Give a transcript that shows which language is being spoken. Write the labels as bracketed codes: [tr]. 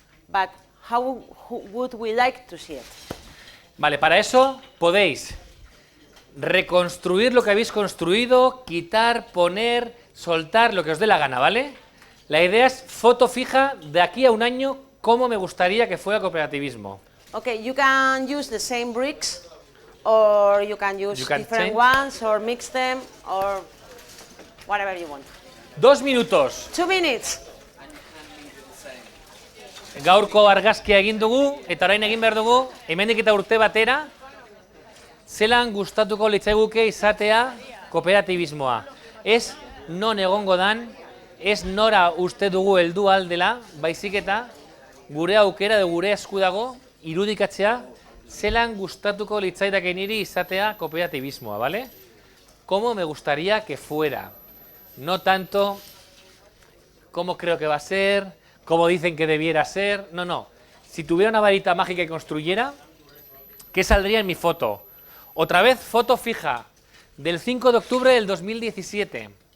[en] But how would we like to see it? [es] Vale, para eso podéis reconstruir lo que habéis construido, quitar, poner, soltar, lo que os dé la gana, ¿vale? La idea es foto fija de aquí a un año, cómo me gustaría que fuera cooperativismo. [en] Okay, you can use the same bricks, or you can use different ones, or mix them, or whatever you want. [es] 2 minutos. [en] 2 minutes. [eu] Gaurko argazkia egin dugu, eta orain egin behar dugu, hemendik eta urte batera, zelan gustatuko litzaiguke izatea kooperatibismoa. Ez non egongo dan, ez nora uste dugu heldu aldela, baizik eta gure aukera de gure esku dago irudikatzea zelan gustatuko litzaidake niri izatea kooperatibismoa, ¿vale? [es] Cómo me gustaría que fuera, no tanto cómo creo que va a ser, cómo dicen que debiera ser, no. Si tuviera una varita mágica que construyera, ¿qué saldría en mi foto? Otra vez, foto fija del 5 de octubre del 2017.